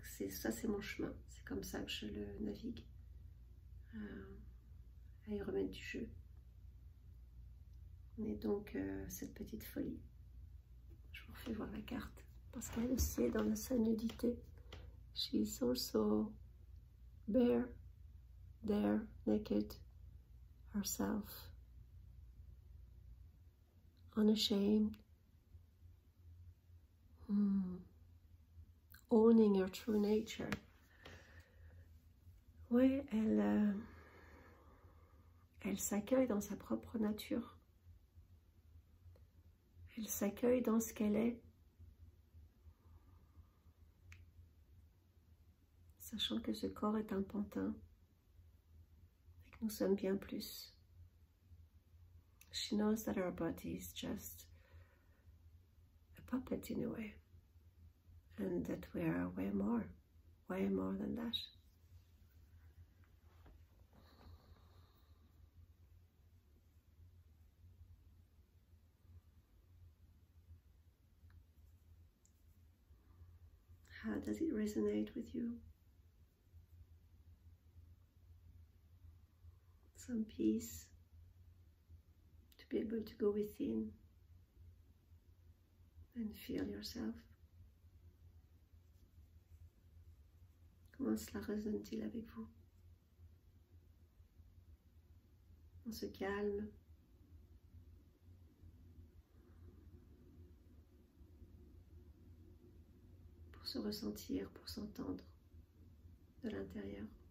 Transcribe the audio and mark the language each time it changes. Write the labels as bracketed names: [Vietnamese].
[French] Ça, c'est mon chemin, c'est comme ça que je le navigue, à y remettre du jeu. Et donc cette petite folie, je vous refais voir la carte, parce qu'elle aussi est dans sa nudité. [English] She is also bare, there, naked, herself, unashamed, owning her true nature. [French] Oui, elle s'accueille dans sa propre nature. Elle s'accueille dans ce qu'elle est, sachant que ce corps est un pantin et que nous sommes bien plus. [English] She knows that our body is just a puppet in a way, and that we are way more than that. How does it resonate with you? some peace, to be able to go within and feel yourself. [French] Comment cela résonne-t-il avec vous? On se calme. Pour se ressentir, pour s'entendre de l'intérieur.